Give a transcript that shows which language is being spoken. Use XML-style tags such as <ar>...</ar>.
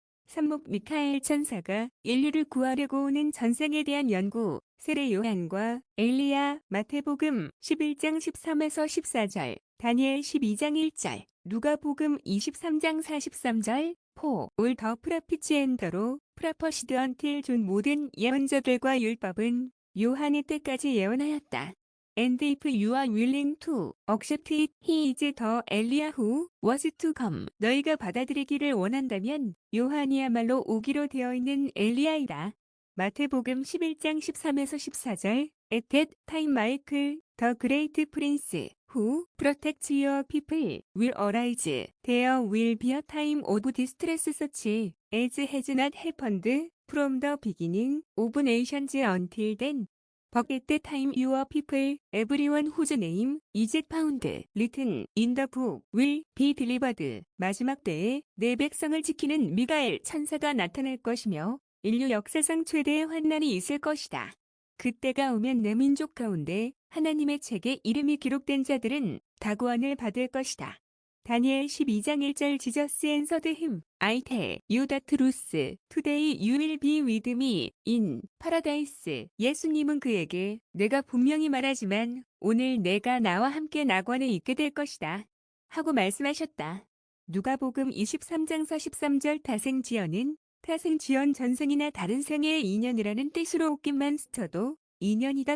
<ko>산목 미카엘 천사가 인류를 구하려고 오는 전생에 대한 연구, 세례 요한과 엘리야, 마태복음 11장 13에서 14절, 다니엘 12장 1절, 누가복음 23장 43절,</ko> <en>올 더 프라피치 앤더로 프라퍼시드 언틸 존</en> <ko>모든 예언자들과 율법은 요한의 때까지 예언하였다.</ko> <en>And if you are willing to accept it, he is the Eliah who was to come.</en> <ko>너희가 받아들이기를 원한다면 요한이야말로 오기로 되어 있는 엘리야이다. 마태복음 11장 13에서 14절.</ko> <en>At that time Michael, the great prince, who protects your people, will arise. There will be a time of distress such as has not happened from the beginning of nations until then. But at the time your people, everyone whose name is found written in the book, will be delivered.</en> <ko>마지막 때에 내 백성을 지키는 미가엘 천사가 나타날 것이며 인류 역사상 최대의 환난이 있을 것이다. 그때가 오면 내 민족 가운데 하나님의 책에 이름이 기록된 자들은 다 구원을 받을 것이다. 다니엘 12장 1절</ko> <en>지저스 앤서드 힘 I tell you the truth. Today you will be with me in paradise.</en> <ko>예수님은 그에게 내가 분명히 말하지만 오늘 내가 나와 함께 낙원에 있게 될 것이다. 하고 말씀하셨다. 누가복음 23장 43절 타생지연은 타생지연 전생이나 다른 생애의 인연이라는 뜻으로 웃김만 스쳐도 인연이다.</ko>